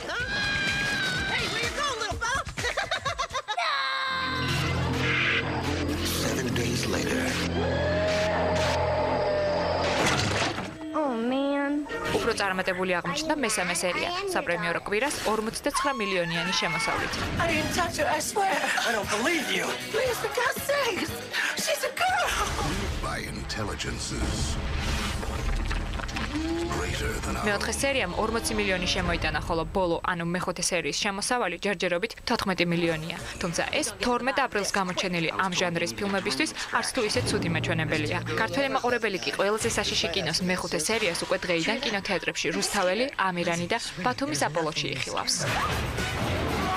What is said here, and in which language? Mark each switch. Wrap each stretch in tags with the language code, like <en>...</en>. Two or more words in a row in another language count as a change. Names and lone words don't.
<en>Oh man.</en> <ka>უფრო წარმატებული აღმოჩნდა მესამე სერია, საპრემიერო კვირას 59 მილიონიანი შემოსავლით.</ka> <en>I didn't touch her, I swear. I don't believe you. Please, for God's sake. She's a girl. By intelligences greater than our</en> <ka>მეოთხე სერიამ 40 მილიონი შემოიტანა, ხოლო ბოლო, ანუ მეხუთე სერიის შემოსავალი ჯერჯერობით 14 მილიონია. თუმცა ეს 12 აპრილს გამოჩენილი ამ ჟანრის ფილმებისთვის არც თუ ისე ცუდი მაჩვენებელია. ქართველი მაყურებელი კი ყველაზე საშიში კინოს მეხუთე სერიას უკვე დღეიდან კინოთეატრებში რუსთაველი, ამირანი და ბათუმის აპოლოში იხილავს.</ka>